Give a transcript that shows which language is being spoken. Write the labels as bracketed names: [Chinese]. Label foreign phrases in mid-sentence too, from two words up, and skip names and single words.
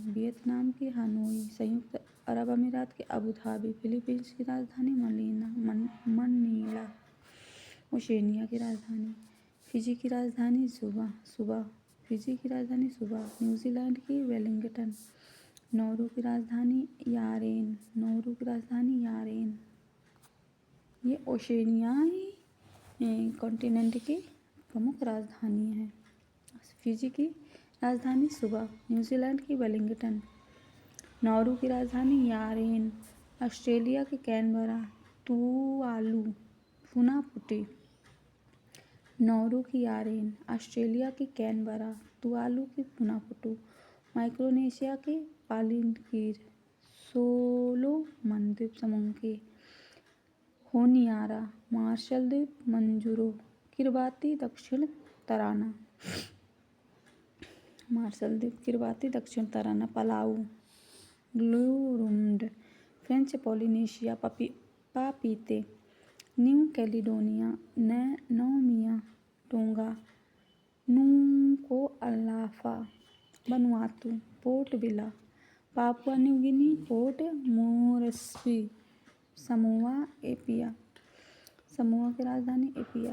[Hindi] वियतनाम की हनोई, संयुक्त अरब अमीरात के अबू धाबी, फिलीपींस की राजधानी मनीला, ओशेनिया की राजधानी, फिजी की राजधानी सुबा, न्यूजीलैंड की वेलिंगटन, नौरू की राजधानी यारेन। ये ओशेनियाई कॉन्टिनेंट की प्रमुख राजधानी है। फिजी की राजधानी सुबा, न्यूजीलैंड की वेलिंगटन, नौरू की राजधानी यारेन, ऑस्ट्रेलिया की कैनबरा, तुवालू, फुनाफुटी, नौरू की यारेन, ऑस्ट्रेलिया की कैनबरा, तुवालू की फुनाफुटू, माइक्रोनेशिया की पालिनकीर, सोलोमन द्वीप समूह की होनियारा, मार्शल द्वीप मंजूरो, किरबाती दक्षिण तराना, पलाऊ, ग्लूरुंड, फ्रेंच पोलिनेशिया, पापीते, न्यू कैलिडोनिया, नौमिया, टोंगा, नुकुअलाफा, वनुआतू, पोर्ट विला, पापुआ न्यू गिनी, पोर्ट मोरेस्बी, समोआ एपिया, समोआ की राजधानी एपिया।